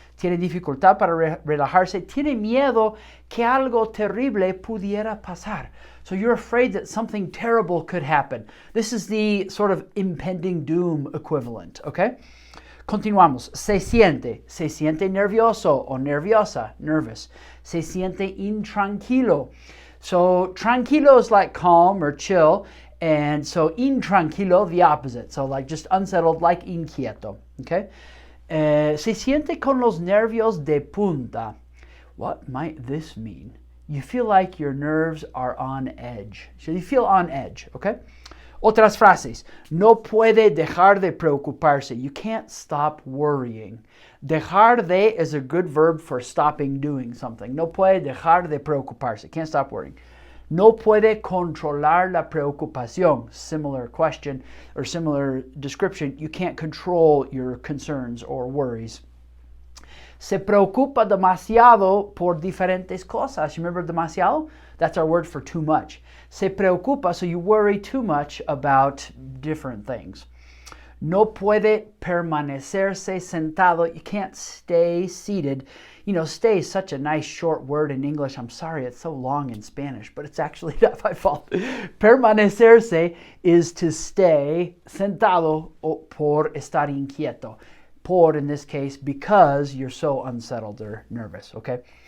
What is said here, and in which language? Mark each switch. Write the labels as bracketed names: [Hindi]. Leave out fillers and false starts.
[Spanish] Tiene dificultad para relajarse. Tiene miedo que algo terrible pudiera pasar. [English] So you're afraid that something terrible could happen. This is the sort of impending doom equivalent, okay? [Spanish] Continuamos. Se siente nervioso o nerviosa, nervous. Se siente intranquilo. [English] So tranquilo is like calm or chill, and so intranquilo, the opposite. So like just unsettled, like inquieto, okay? [Spanish] Se siente con los nervios de punta. [English] What might this mean? You feel like your nerves are on edge. So you feel on edge, okay? [Spanish] Otras frases. No puede dejar de preocuparse. [English] You can't stop worrying. Dejar de is a good verb for stopping doing something. [Spanish] No puede dejar de preocuparse. [English] Can't stop worrying. [Spanish] No puede controlar la preocupación. [English] Similar question or similar description. You can't control your concerns or worries. [Spanish] Se preocupa demasiado por diferentes cosas. [English] You remember [Spanish] demasiado? [English] That's our word for too much. [Spanish] Se preocupa, [English] so you worry too much about different things. [Spanish] No puede permanecerse sentado. [English] You can't stay seated. You know, stay is such a nice short word in English. I'm sorry it's so long in Spanish, but it's actually not my fault. [Spanish] Permanecerse [English] is to stay. [Spanish] Sentado por estar inquieto. [English] Por, in this case, because you're so unsettled or nervous, okay?